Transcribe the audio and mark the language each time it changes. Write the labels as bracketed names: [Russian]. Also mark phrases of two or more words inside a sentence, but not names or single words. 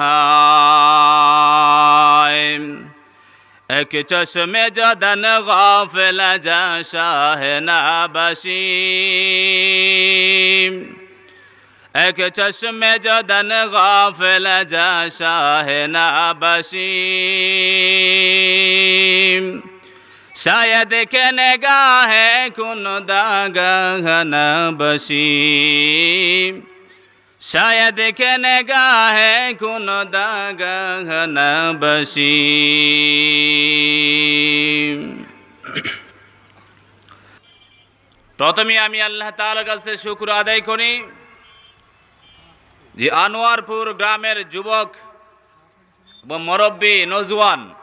[Persian] ہے ایک چشم جدن غافل جا شاہ نابشی ایک چشم جدن غافل جا شاہ نابشی شاید کہ نگاہ کن داغ نبشی شاید کہ نگاہ کن داغ نبشی [Bangla] প্রথমে আমি আল্লাহ তাআলার কাছে শুকর আদায় করি যে আনোয়ারপুর গ্রামের যুবক এবং মুরব্বী নওজোয়ান